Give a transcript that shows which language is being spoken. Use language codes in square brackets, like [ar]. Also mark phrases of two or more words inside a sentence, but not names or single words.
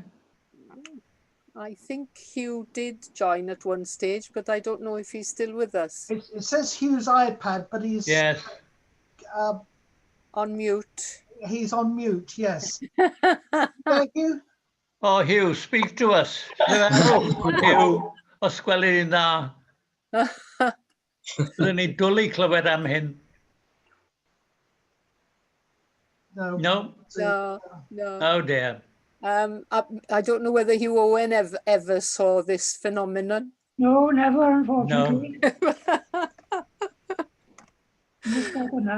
[en] I think Hugh did join at one stage, but I don't know if he's still with us. It says Hugh's iPad, but he's on mute. He's on mute. Yes. Thank you. Oh, Hugh, speak to us. [cy] Hugh, os gwelwn ni'n dda. Byddwn ni dwlu clywed am hyn. [en] No. No. Oh dear. I don't know whether Hugh Owen ever saw this phenomenon. No, never, unfortunately. No.